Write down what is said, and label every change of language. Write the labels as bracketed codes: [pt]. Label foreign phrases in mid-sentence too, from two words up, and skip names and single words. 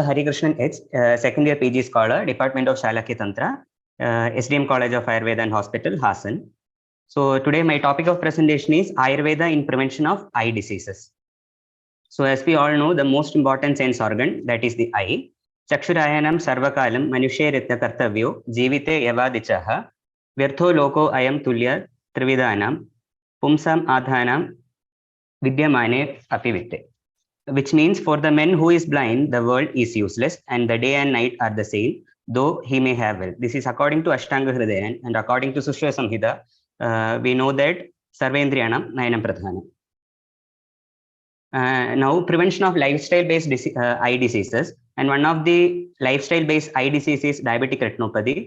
[en] Hari Krishnan H, second year PG scholar, Department of Shalakya Tantra, SDM College of Ayurveda and Hospital, Hassan. So today my topic of presentation is Ayurveda in prevention of eye diseases. So as we all know, the most important sense organ, that is the eye. [sa] Chakshurayanam sarvakalam manushyaritya kartavyo jivite yavadichaha virtho loko ayam tulya trividanam pumsam adhanam vidyamane apivitte. [en] Which means for the man who is blind, the world is useless and the day and night are the same, though he may have wealth. This is according to Ashtanga Hridayan, and according to Sushya Samhita, we know that [sa] Sarvendriyanam Nayanam Pradhanam. [en] Now, prevention of lifestyle-based eye diseases, and one of the lifestyle-based eye diseases is diabetic retinopathy.